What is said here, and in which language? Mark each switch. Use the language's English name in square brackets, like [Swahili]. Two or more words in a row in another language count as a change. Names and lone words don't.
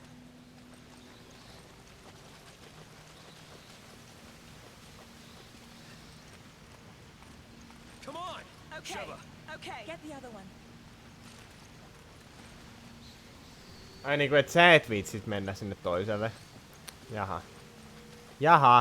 [English] Come on. Okay. Sheva. Okay. Get the other one. [Finnish] Ai niinku et sä et viitsit mennä sinne toiselle. Jaha. Jaha.